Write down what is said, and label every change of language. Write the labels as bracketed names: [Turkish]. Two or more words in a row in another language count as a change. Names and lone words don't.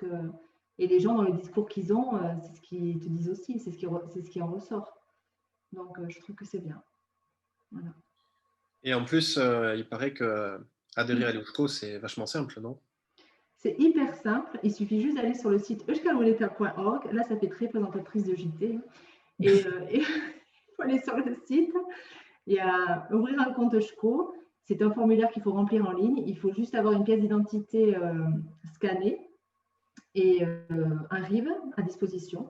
[French] Et les gens, dans le discours qu'ils ont, c'est ce qu'ils te disent aussi, c'est ce qui en ressort. Donc, je trouve que c'est bien. Voilà. Et en plus, il paraît que adhérer à l'EUSCO, c'est vachement simple, non? C'est hyper simple. Il suffit juste d'aller sur le site euskal-waleta.org. Là, ça fait très présentatrice de JT. Et il faut aller sur le site. Il y a ouvrir un compte EUSCO. C'est un formulaire qu'il faut remplir en ligne. Il faut juste avoir une pièce d'identité scannée et un RIB à disposition.